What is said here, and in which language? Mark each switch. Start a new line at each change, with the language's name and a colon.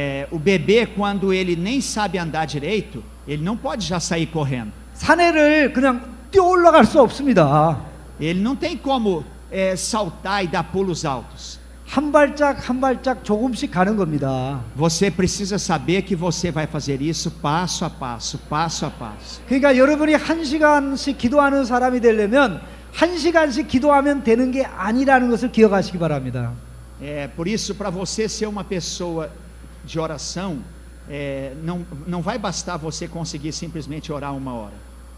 Portuguese: O bebê, quando ele nem sabe andar direito, ele não pode já sair correndo.
Korean: 산에를 그냥 뛰어 올라갈 수 없습니다.
Portuguese: Ele não tem como saltar e dar pulos altos.
Korean: 한 발짝 한 발짝 조금씩 가는 겁니다.
Portuguese: Você precisa saber que você vai fazer isso passo a passo, passo a passo.
Korean: 그러니까 여러분이 1시간씩 기도하는 사람이 되려면 1시간씩 기도하면 되는 게 아니라는 것을 기억하시기 바랍니다.
Portuguese: Por isso, para você ser uma pessoa de oração, não vai bastar você conseguir simplesmente orar 1 hora.